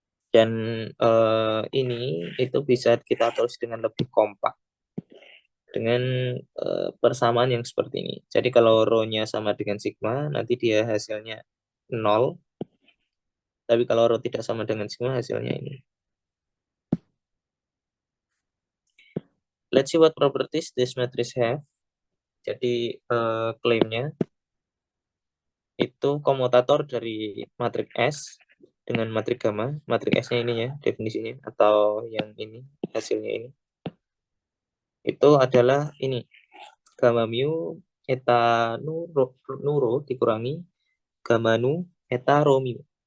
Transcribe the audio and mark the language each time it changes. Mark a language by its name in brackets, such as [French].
[Indonesian] Dan ini itu bisa kita tulis dengan lebih kompak dengan persamaan yang seperti ini. Jadi kalau rho-nya sama dengan sigma, nanti dia hasilnya 0. Tapi kalau rho tidak sama dengan sigma, hasilnya ini. [English] Let's see what properties this matrix have. [Indonesian] Jadi klaimnya itu komutator dari matriks S dengan matriks gamma. Matriks S-nya ini ya definisinya, atau yang ini hasilnya ini. Itu adalah ini gamma mu eta nu rho dikurangi gamma nu eta rho mu.